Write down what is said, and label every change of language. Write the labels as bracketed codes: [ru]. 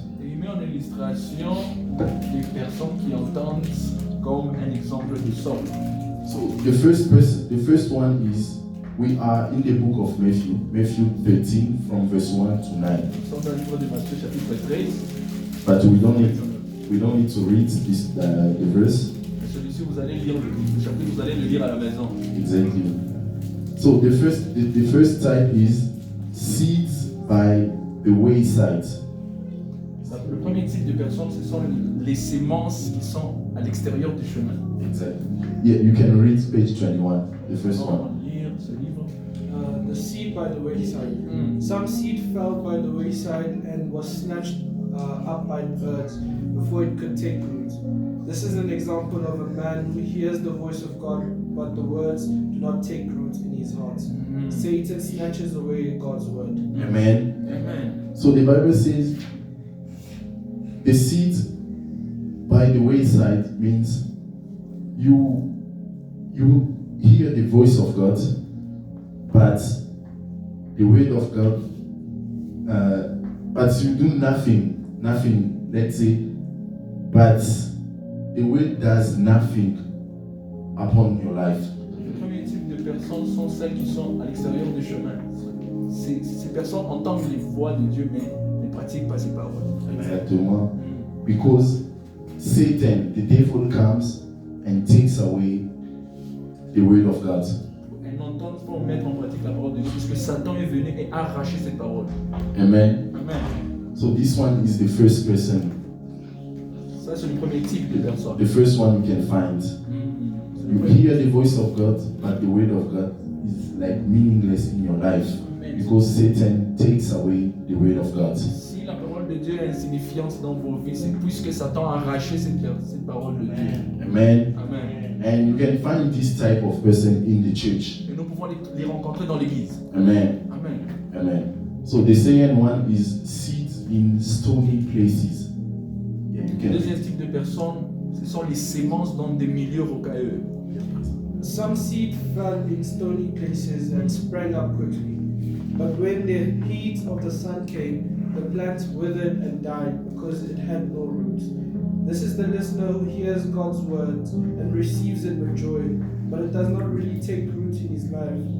[fr] Et il met en illustration des personnes qui entendent comme un exemple de sol. [en] So the first one is we are in the book of Matthew 13 from verse 1 to 9. [fr] Nous sommes dans le livre de Matthieu chapitre 13. [en] But we don't need to read this the verse. [fr] Et celui-ci, vous allez lire le chapitre, vous allez le lire à la maison. [en] Exactly. So the first type is seeds by the wayside. [fr] Le premier type de personnes, ce sont les sémences qui sont à l'extérieur du chemin. [en] Exactly. Yeah, you can read page 21, the first [fr] On [en] one. [fr] va lire ce livre. [en] The seed by the wayside. Some seed fell by the wayside and was snatched up by birds before it could take root. This is an example of a man who hears the voice of God, but the words do not take root in his heart. Satan snatches away God's word. Amen. Amen. So the Bible says the seed by the wayside means you hear the voice of God, but the word of God, but you do nothing, let's say, but the word does nothing upon your life. [fr] Le premier type de personnes sont celles qui sont à l'extérieur du chemin. Ces personnes entendent les voix de Dieu, mais ne pratiquent pas ses paroles. Exactement. [en] Because Satan, the devil, comes and takes away the word of God. [fr] Elles n'entendent pas mettre en pratique la parole de Dieu, parce que Satan est venu et a arraché cette parole. [en] Amen. Amen. So this one is the first person. [fr] Ça, c'est le premier type de personne. [en] The first one you can find. You hear the voice of God, but the word of God is like meaningless in your life because Satan takes away the word of God. [fr] Si la parole de Dieu est insignifiante dans vos vies, c'est puisque Satan a arraché cette parole de Dieu. [en] Amen. Amen. And you can find this type of person in the church. [fr] Et nous pouvons les rencontrer dans l'église. [en] Amen. Amen. Amen. So the second one is seeds in stony places. Yeah, you [fr] Le [en] can. [fr] deuxième type de personnes, ce sont les sémences dans des milieux rocailleux. [en] Some seed fell in stony places and sprang up quickly. But when the heat of the sun came, the plant withered and died because it had no roots. This is the listener who hears God's words and receives it with joy, but it does not really take root in his life.